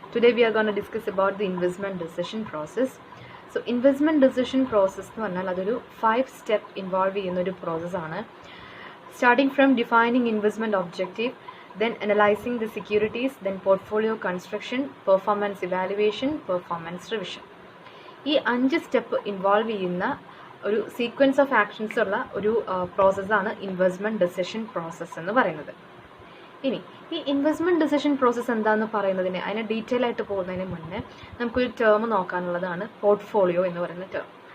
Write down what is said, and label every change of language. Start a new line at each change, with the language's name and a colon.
English: Today we are going to discuss about the investment decision process.
Malayalam: So investment decision process എന്ന് പറഞ്ഞാൽ അതൊരു 5 step involve ചെയ്യുന്ന ഒരു പ്രോസസ്സാണ്.
English: Starting from defining investment objective, then analyzing the securities, then portfolio construction, performance evaluation, performance revision.
Malayalam: ഈ 5 step involve ചെയ്യുന്ന ഒരു sequence of actions ഉള്ള ഒരു പ്രോസസ്സാണ് ഇൻവെസ്റ്റ്മെൻറ്റ് ഡിസിഷൻ പ്രോസസ്സ് എന്ന് പറയുന്നത്. ഇനി ഈ ഇൻവെസ്റ്റ്മെൻറ്റ് ഡിസിഷൻ പ്രോസസ്സ് എന്താണെന്ന് പറയുന്നതിന് അതിനെ ഡീറ്റെയിൽ ആയിട്ട് പോകുന്നതിന് മുന്നേ നമുക്കൊരു ടേം നോക്കാനുള്ളതാണ് പോർട്ട്ഫോളിയോ എന്ന് പറയുന്ന ടേം.